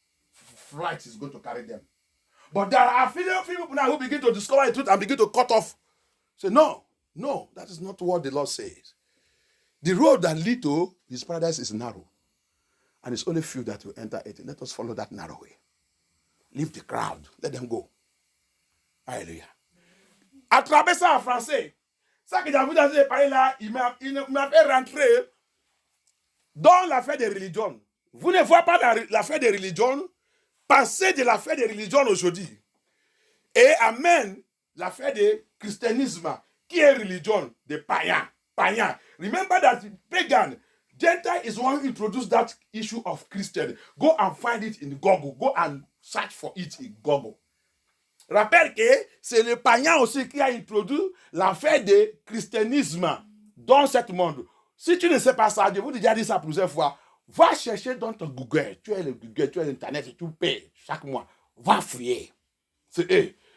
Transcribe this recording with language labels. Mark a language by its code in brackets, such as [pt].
[en] Flight is going to carry them. But there are few people now who begin to discover the truth and begin to cut off. Say, no, that is not what the Lord says. The road that leads to his paradise is narrow. And it's only few that will enter it. Let us follow that narrow way. Leave the crowd. Let them go. Alléluia. [fr] À travers ça en français, ça que David a parlé là, il m'a fait rentrer dans l'affaire des religions. Vous ne voyez pas l'affaire des religions. Pensez de l'affaire des religions aujourd'hui. Et amène l'affaire du christianisme, qui est religion des païens. [en] Remember that pagan, Gentile is one who introduced that issue of Christian. Go and find it in Google. Go and search for it in Google. [fr] Rappelle que c'est le païen aussi qui a introduit l'affaire du christianisme dans ce monde. Si tu ne sais pas ça, je vous ai déjà dit ça plusieurs fois, va chercher dans ton Google. Tu as le Google, tu as l'Internet et tu payes chaque mois. Va fouiller. C'est eux.